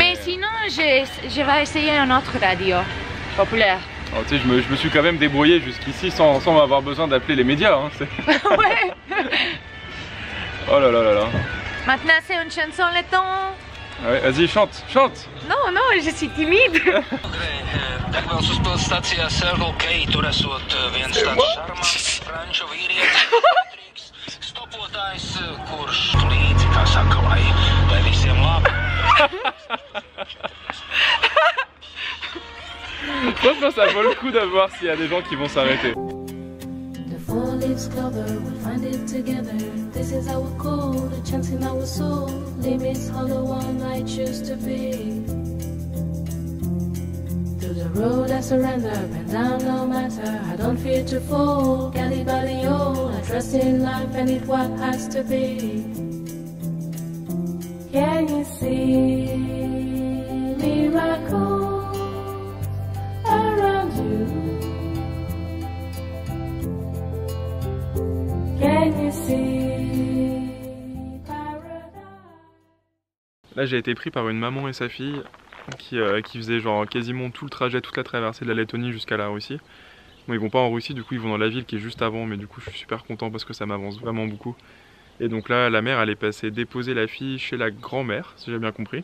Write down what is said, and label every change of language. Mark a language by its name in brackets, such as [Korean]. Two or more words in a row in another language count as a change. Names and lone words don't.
[French] Mais sinon je vais essayer une autre radio populaire. Oh, tu sais, je me suis quand même débrouillé jusqu'ici sans avoir besoin d'appeler les médias. Hein, ouais. Oh là là là là. Maintenant c'est une chanson le temps. Ouais, vas-y, chante, chante. Non, non, je suis timide. [Latvian] Degvielas uzpildes Circle K, tur esot viens tāds šarmants franču vīrietis, stopotājs, kurš līdzi, kā saka, lai visiem labi. [French] Franchement, ça vaut le coup de voir s'il y a des gens qui vont s'arrêter. [English] The four leaves cover, we'll find it together. This is our code, a chance in our soul. Limits on the one I choose to be. To the road I surrender, bend down no matter. I don't fear to fall, Galileo. I trust in life and it what has to be. Can you see miracles around you? Can you see paradise? [French] Là j'ai été pris par une maman et sa fille qui faisaient genre quasiment tout le trajet, toute la traversée de la Lettonie jusqu'à la Russie. Bon, ils vont pas en Russie, du coup ils vont dans la ville qui est juste avant, mais du coup je suis super content parce que ça m'avance vraiment beaucoup. Et donc là la mère elle est passée déposer la fille chez la grand-mère, si j'ai bien compris.